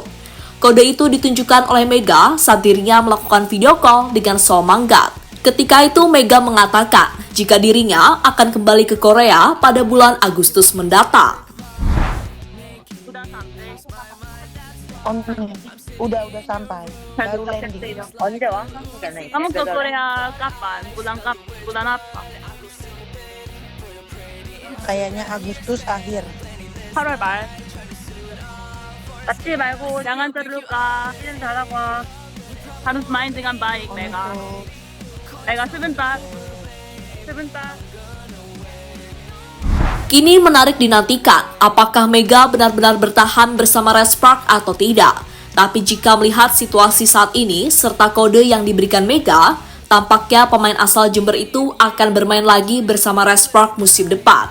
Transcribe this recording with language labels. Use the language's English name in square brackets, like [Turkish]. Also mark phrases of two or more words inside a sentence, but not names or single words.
[Indonesian] Kode itu ditunjukkan oleh Mega saat dirinya melakukan video call dengan Soe Manggat. Ketika itu Mega mengatakan jika dirinya akan kembali ke Korea pada bulan Agustus mendatang. Udah sampai. Baru landing. [Korean] 언제 와? 한국에는 [Indonesian] Kamu ke Korea kapan? Bulan apa? Kayaknya Agustus akhir. [Korean] 8월 말. 다치지 말고 [Indonesian] jangan terluka. [Korean] 시즌 잘하고. [Indonesian] Harus main dengan baik, Mega. Mega sebentar. Kini menarik dinantikan apakah Mega benar-benar bertahan bersama Respark atau tidak. Tapi jika melihat situasi saat ini serta kode yang diberikan Mega, tampaknya pemain asal Jember itu akan bermain lagi bersama Respark musim depan.